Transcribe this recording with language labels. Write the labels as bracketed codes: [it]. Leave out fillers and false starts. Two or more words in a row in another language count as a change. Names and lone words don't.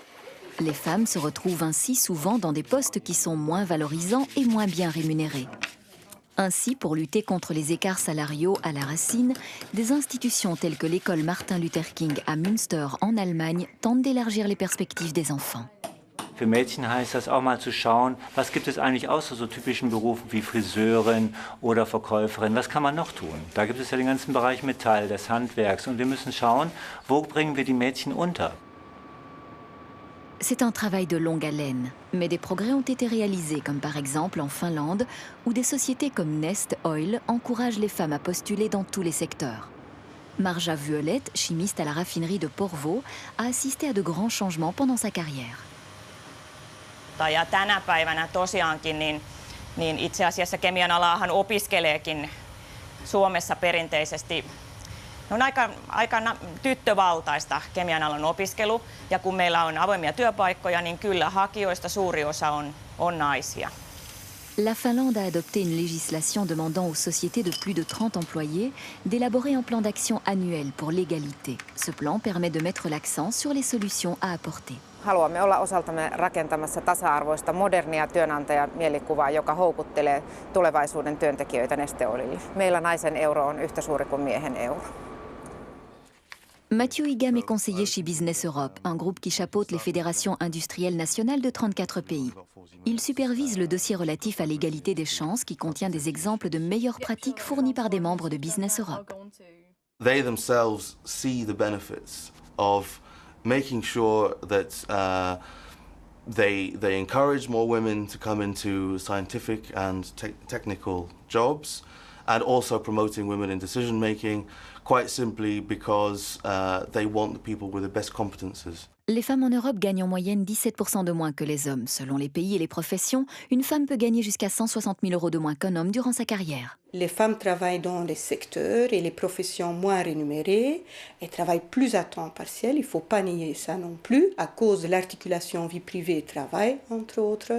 [fr] Les femmes se retrouvent ainsi souvent dans des postes qui sont moins valorisants et moins bien rémunérés. Ainsi, pour lutter contre les écarts salariaux à la racine, des institutions telles que l'école Martin Luther King à Münster en Allemagne tentent d'élargir les perspectives des enfants. [de] Für Mädchen heißt das auch mal zu schauen, was gibt es eigentlich außer so typischen Berufen wie Friseurin oder Verkäuferin, was kann man noch tun? Da gibt es ja den ganzen Bereich Metall, des Handwerks und wir müssen schauen, wo bringen wir die Mädchen unter? [fr] C'est un travail de longue haleine, mais des progrès ont été réalisés, comme par exemple en Finlande, où des sociétés comme Nest Oil encouragent les femmes à postuler dans tous les secteurs. Marja Vuolet, chimiste à la raffinerie de Porvoo, a assisté à de grands changements pendant sa carrière. [fi] Ja tänä päivänä tosiaankin niin itse asiassa kemian alaahan opiskeleekin Suomessa perinteisesti. On aika tyttövaltaista kemian alan opiskelu, ja kun meillä on avoimia työpaikkoja, niin kyllä hakijoista suuri osa on naisia. [fr] La Finlande a adopté une législation demandant aux sociétés de plus de 30 employés d'élaborer un plan d'action annuel pour l'égalité. Ce plan permet de mettre l'accent sur les solutions à apporter. [fi] Haluamme olla osaltamme rakentamassa tasa-arvoista modernia työnantajamielikuvaa, joka houkuttelee tulevaisuuden työntekijöitä Neste Oilille. Meillä naisen euro on yhtä suuri kuin miehen euro. [fr] Mathieu Higam est conseiller chez Business Europe, un groupe qui chapeaute les fédérations industrielles nationales de 34 pays. Il supervise le dossier relatif à l'égalité des chances qui contient des exemples de meilleures pratiques fournies par des membres de Business Europe. [en] They themselves see the benefits of making sure that they encourage more women to come into scientific and technical jobs, and also promoting women in decision making, quite simply because they want the people with the best competences. [fr] Les femmes en Europe gagnent en moyenne 17% de moins que les hommes. Selon les pays et les professions, une femme peut gagner jusqu'à 160 000 € de moins qu'un homme durant sa carrière. Les femmes travaillent dans les secteurs et les professions moins rémunérées et travaillent plus à temps partiel. Il ne faut pas nier ça non plus, à cause de l'articulation vie privée et travail, entre autres.